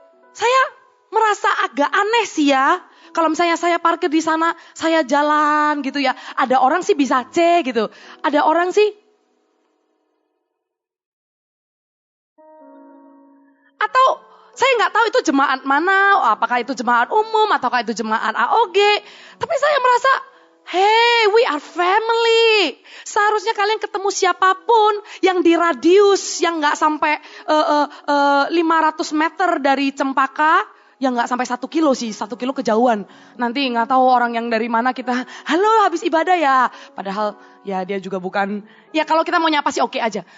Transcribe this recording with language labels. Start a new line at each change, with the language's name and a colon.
Indonesian: Saya merasa agak aneh sih ya. Kalau misalnya saya parkir di sana, saya jalan gitu ya. Ada orang sih bisa C gitu. Ada orang sih atau saya nggak tahu itu jemaat mana, apakah itu jemaat umum ataukah itu jemaat AOG. Tapi saya merasa,
English: hey, we are family.
Indonesian: Seharusnya kalian ketemu siapapun yang di radius yang nggak sampai 500 meter dari Cempaka, Ya nggak sampai 1 kilo sih, 1 kilo kejauhan. Nanti nggak tahu orang yang dari mana kita, halo habis ibadah ya. Padahal ya dia juga bukan, ya kalau kita mau nyapa sih oke aja.